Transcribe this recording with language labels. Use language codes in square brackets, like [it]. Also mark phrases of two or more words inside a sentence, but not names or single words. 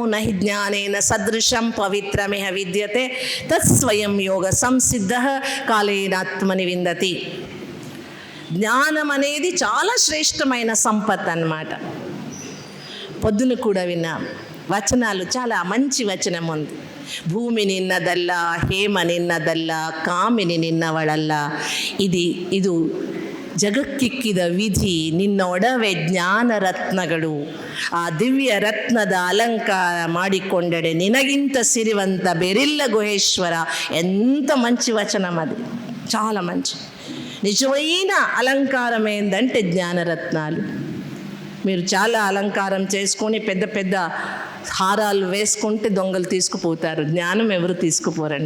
[sa] నహి జ్ఞానేన సదృశం పవిత్రమిహ విద్యతే తత్స్వయం యోగ సంసిద్ధ కాలేనాత్మని విందతి. [te] జ్ఞానం అనేది చాలా శ్రేష్టమైన సంపత్ అన్నమాట. పొద్దున కూడా విన్నాం వచనాలు, చాలా మంచి వచనం ఉంది. [kn] ಭೂಮಿ ನಿನ್ನದಲ್ಲ, ಹೇಮ ನಿನ್ನದಲ್ಲ, ಕಾಮಿನಿ ನಿನ್ನವಳಲ್ಲ, ಇದು ಜಗಕ್ಕಿಕ್ಕಿದ ವಿಧಿ, ನಿನ್ನೊಡವೆ ಜ್ಞಾನ ರತ್ನಗಳು, ಆ ದಿವ್ಯ ರತ್ನದ ಅಲಂಕಾರ ಮಾಡಿಕೊಂಡಡೆ ನಿನಗಿಂತ ಸಿರಿವಂತ ಬೇರಿಲ್ಲ ಗುಹೇಶ್ವರ. [te] ఎంత మంచి వచనం అది, చాలా మంచి. నిజమైన అలంకారం ఏంటంటే జ్ఞానరత్నాలు. మీరు చాలా అలంకారం చేసుకొని పెద్ద పెద్ద హారాలు వేసుకుంటే దొంగలు తీసుకుపోతారు, జ్ఞానం ఎవరు తీసుకుపోరండి.